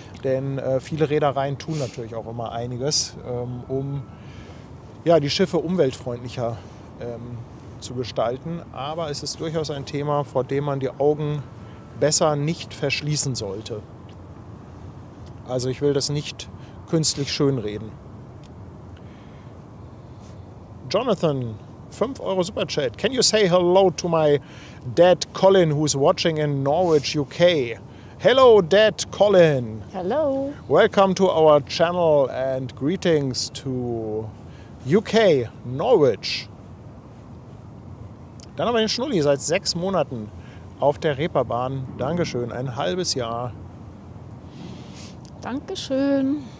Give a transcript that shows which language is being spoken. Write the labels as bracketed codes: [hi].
[de] Denn viele Reedereien tun natürlich auch immer einiges, um ja, die Schiffe umweltfreundlicher zu gestalten. Aber es ist durchaus ein Thema, vor dem man die Augen besser nicht verschließen sollte. Also ich will das nicht künstlich schönreden. Jonathan, 5 Euro Superchat. [en] Can you say hello to my dad Colin, who's watching in Norwich, UK? Hello, Dad Colin. Hello. Welcome to our channel and greetings to UK, Norwich. [de] Dann haben wir den Schnulli seit 6 Monaten auf der Reeperbahn. Dankeschön, ein halbes Jahr. Dankeschön.